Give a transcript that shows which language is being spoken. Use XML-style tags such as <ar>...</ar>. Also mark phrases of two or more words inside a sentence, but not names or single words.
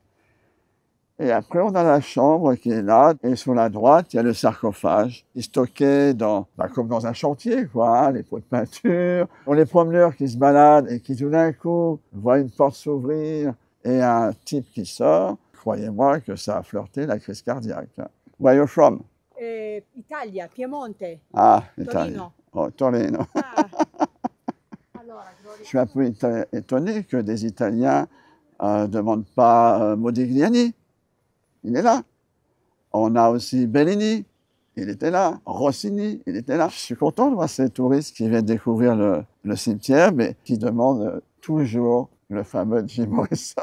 <fr>Et après, on a la chambre qui est là, et sur la droite, il y a le sarcophage, qui est stocké comme dans un chantier, quoi, hein, les pots de peinture. On les promeneurs qui se baladent et qui tout d'un coup voient une porte s'ouvrir et un type qui sort. Croyez-moi que ça a flirté la crise cardiaque.</fr> <en>Where are you from?</en> <it>Italia, Piemonte. Ah, Torino.</it> <fr>Italie. Oh, Torino.</fr> <it>Ah. Allora,</it> <fr>Je suis un peu étonné que des Italiens ne demandent pas Modigliani. Il est là. On a aussi Bellini, il était là. Rossini, il était là. Je suis content de voir ces touristes qui viennent découvrir le cimetière, mais qui demandent toujours le fameux Jim Morrison.</fr>